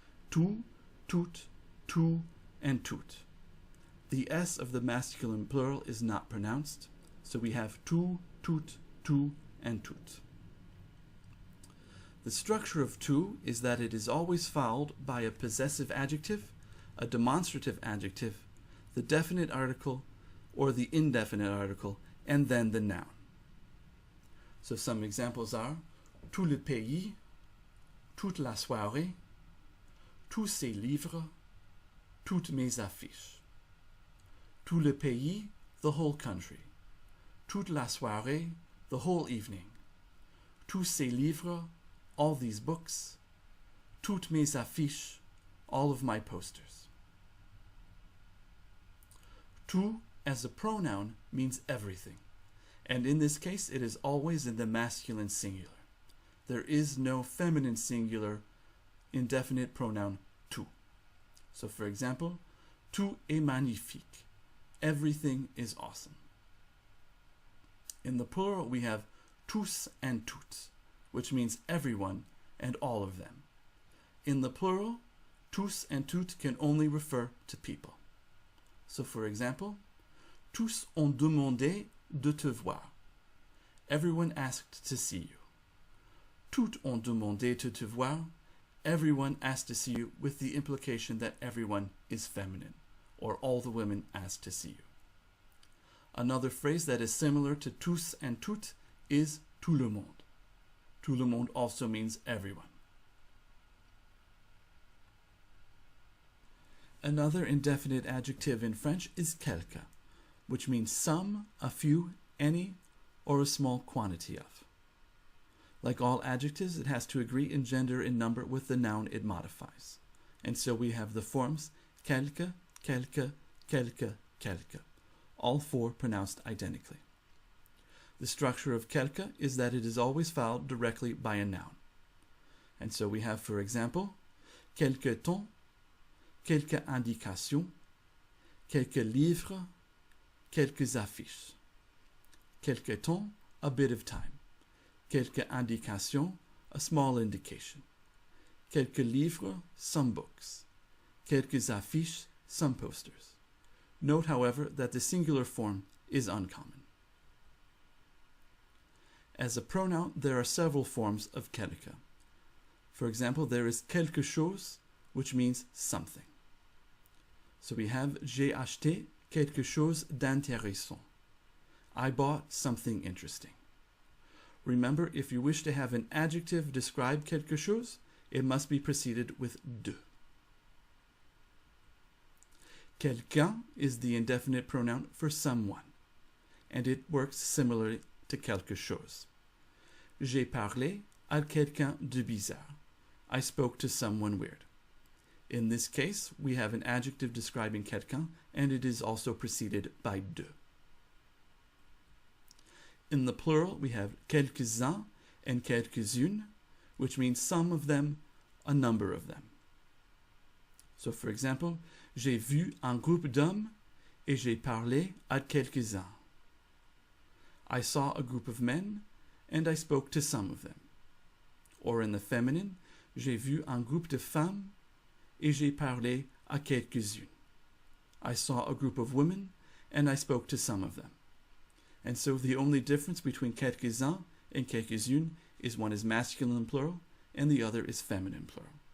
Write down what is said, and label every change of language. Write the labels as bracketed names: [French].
[English] Tout, toute, tout, and toute. The S of the masculine plural is not pronounced, so we have tout, toute, tout, and toute. The structure of tout is that it is always followed by a possessive adjective, a demonstrative adjective, the definite article, or the indefinite article, and then the noun. So some examples are [French] tout le pays, toute la soirée, tous ces livres, toutes mes affiches. Tout le pays, [English] the whole country. [French] Toute la soirée, [English] the whole evening. [French] Tous ces livres, [English] all these books. [French] Toutes mes affiches, [English] all of my posters. Tout as a pronoun means everything, and in this case it is always in the masculine singular. There is no feminine singular indefinite pronoun tout. So for example, [French] tout est magnifique. [English] Everything is awesome. In the plural we have tous and toutes, which means everyone and all of them. In the plural, tous and toutes can only refer to people. So for example, [French] tous ont demandé de te voir. [English] Everyone asked to see you. [French] Toutes ont demandé de te voir. [English] Everyone asked to see you, with the implication that everyone is feminine, or all the women asked to see you. Another phrase that is similar to tous and toutes is tout le monde. Tout le monde also means everyone. Another indefinite adjective in French is quelque, which means some, a few, any, or a small quantity of. Like all adjectives, it has to agree in gender and number with the noun it modifies. And so we have the forms quelque, quelque, quelque, quelque, all four pronounced identically. The structure of quelque is that it is always followed directly by a noun. And so we have, for example, [French] quelque temps, quelques indications, quelques livres, quelques affiches. Quelque temps, [English] a bit of time. [French] Quelques indications, [English] a small indication. [French] Quelques livres, [English] some books. [French] Quelques affiches, [English] some posters. Note, however, that the singular form is uncommon. As a pronoun, there are several forms of quelque. For example, there is quelque chose, which means something. So we have [French] j'ai acheté quelque chose d'intéressant. [English] I bought something interesting. Remember, if you wish to have an adjective describe quelque chose, it must be preceded with de. Quelqu'un is the indefinite pronoun for someone, and it works similarly to quelque chose. [French] J'ai parlé à quelqu'un de bizarre. [English] I spoke to someone weird. In this case, we have an adjective describing quelqu'un, and it is also preceded by de. In the plural, we have quelques-uns and quelques-unes, which means some of them, a number of them. So, for example, [French] j'ai vu un groupe d'hommes et j'ai parlé à quelques-uns. [English] I saw a group of men and I spoke to some of them. Or in the feminine, [French] j'ai vu un groupe de femmes et j'ai parlé à quelques-unes. [English] I saw a group of women and I spoke to some of them. And so the only difference between quelques-uns and quelques-unes is one is masculine plural and the other is feminine plural.